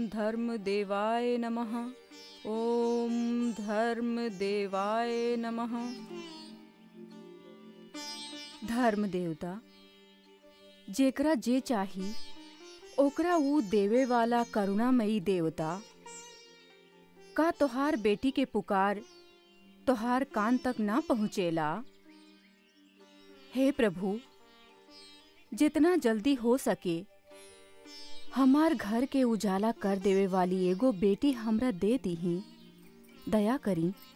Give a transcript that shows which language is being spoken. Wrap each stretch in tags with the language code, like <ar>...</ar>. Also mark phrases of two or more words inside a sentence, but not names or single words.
<sa>धर्म देवाय नमः। ओम धर्म देवाय नमः।</sa> <bho>धर्म देवता जेकरा जे चाही ओकरा ऊ देवे वाला करुणामयी देवता, का तोहार बेटी के पुकार तोहार कान तक ना पहुँचेला? हे प्रभु, जितना जल्दी हो सके हमार घर के उजाला कर देवे वाली एगो बेटी हमरा दे दीही, दया करी।</bho>